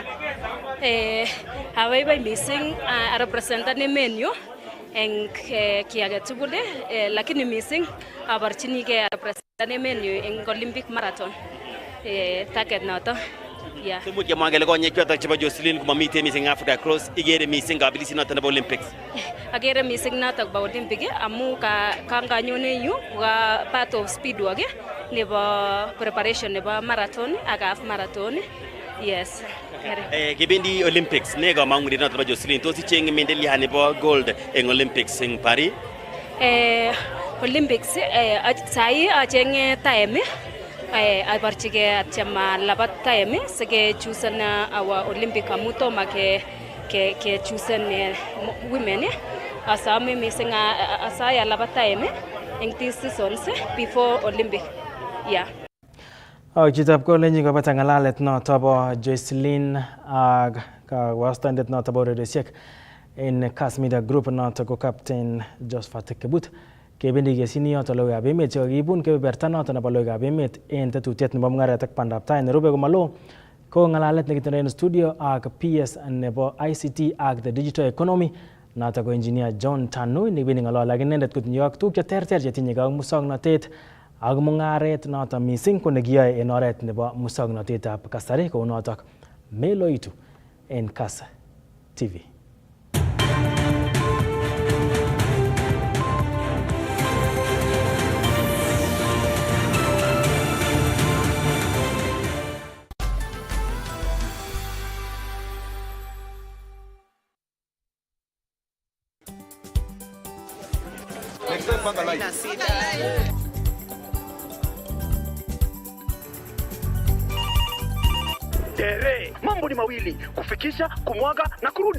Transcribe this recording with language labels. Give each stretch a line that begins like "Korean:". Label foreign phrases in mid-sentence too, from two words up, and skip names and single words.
Kalenjin: Abaibai mising arepresentan emenyu en ki age tugul lakini mising aborchinigei arepresentan emenyu en Olympic Marathon target noto. Simuch kemwa kele konyek chotok chebo Jocelyn komamiten mising Africa Cross, igere mising kabelishet noto nebo Olympics. Agere mising notok bo Olympic amu kanganyone yu ka
English: part of speedwalk
Kalenjin: nebo preparation nebo marathon ak half marathon. Yes. Kibendi Olympics ne kamang'unet noto bo Jocelyn, tos ichenge medalia nebo gold en Olympics en Paris? Olympics sai achenge time abarchige atyem labat time sike
English: chosen our Olympic
Kalenjin: amu toma ke
English: chosen women
Kalenjin: asame mising asaya labat time
English: in these seasons before Olympic.
Kalenjin: Chitab kolenji kabata ngalalet noto bo Joycelyn ak kawastandet noto bo urerioshek en Kass Media Group noto ko Captain Josephat Kebut kebendi kesini yoto logoiwekab emet chekakibun kebeberta noto nebo logoiwekab emet en tetutiet nebo Mungaret ak Pandaptai nerube komalo ko ngalalet nekitindoi en studio ak PS nebo ICT ak
English: the digital economy
Kalenjin: noto ko engineer John Tanui nebendi ngalal ak inendet kotinye ak tuguk cheterter chetinye ak muswoknotet ak mungaret noto mising ko nekiyoe en oret nebo muswoknotetab kasari kou notok meloitu en Kass TV.
Swahili: Mambo ni mawili, kufikisha, kumwaga na kurudi.